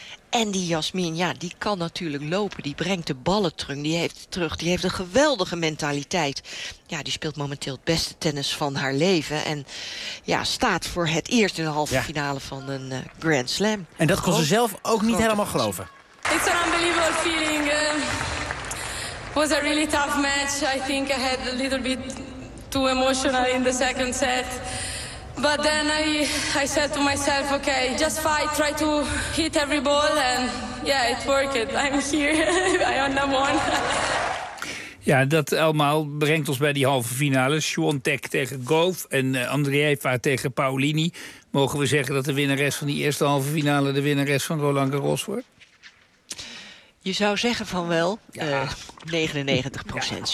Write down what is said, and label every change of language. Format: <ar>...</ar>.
<nl>En die Jasmin, ja, die kan natuurlijk lopen. Die brengt de ballen terug. Die heeft een geweldige mentaliteit. Ja, die speelt momenteel het beste tennis van haar leven. En ja, staat voor het eerst in de halve finale van een Grand Slam. En dat kon ze zelf ook niet helemaal geloven.</nl> <en>It's an unbelievable feeling. Was a really tough match. I think I had a little bit too emotional in the second set. But then I said to myself, okay, just fight, try to hit every ball. And yeah, it worked. I'm here. I am number one.</en> <nl>Ja, dat allemaal brengt ons bij die halve finale. Swiatek tegen Goff en Andreeva tegen Paulini. Mogen we zeggen dat de winnares van die eerste halve finale de winnares van Roland Garros wordt? Je zou zeggen van wel, 99%.</nl>